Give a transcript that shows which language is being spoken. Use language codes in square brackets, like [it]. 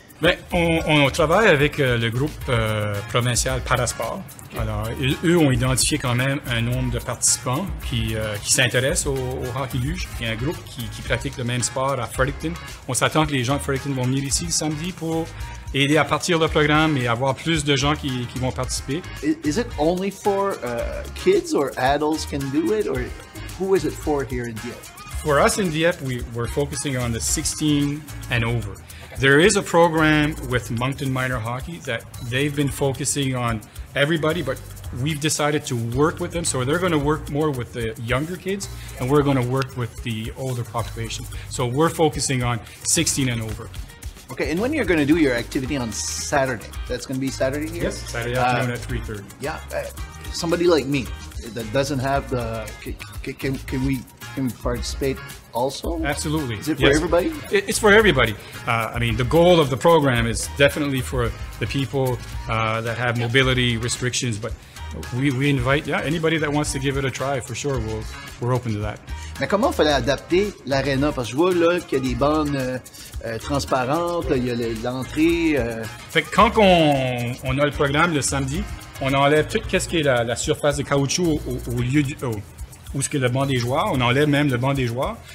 [fr] Bien, on travaille avec le groupe provincial Parasport. Alors, eux ont identifié quand même un nombre de participants qui s'intéressent au hockey luge. Il y a un groupe qui pratique le même sport à Fredericton. On s'attend que les gens de Fredericton vont venir ici le samedi pour aider à partir le programme et avoir plus de gens qui vont participer. [en] Is it only for kids or adults can do it, or who is it for here in Dieppe? For us in Dieppe, we're focusing on the 16 and over. There is a program with Moncton Minor Hockey that they've been focusing on everybody, but we've decided to work with them. So they're going to work more with the younger kids, and we're going to work with the older population. So we're focusing on 16 and over. Okay, and when you're going to do your activity on Saturday? That's going to be Saturday here? Yes, Saturday afternoon at 3:30. Yeah, somebody like me that doesn't have the... Can we participate also? Absolutely. Is it for everybody? It's for everybody. I mean, the goal of the program is definitely for the people that have mobility restrictions, but we invite anybody that wants to give it a try, for sure. We're open to that. [fr] Mais comment il fallait adapter l'aréna? Parce que je vois là qu'il y a des bandes transparentes, il y a l'entrée. Fait que quand on a le programme le samedi, on enlève tout ce qui est la surface de caoutchouc au lieu où est-ce que le banc des joueurs, on enlève même le banc des joueurs.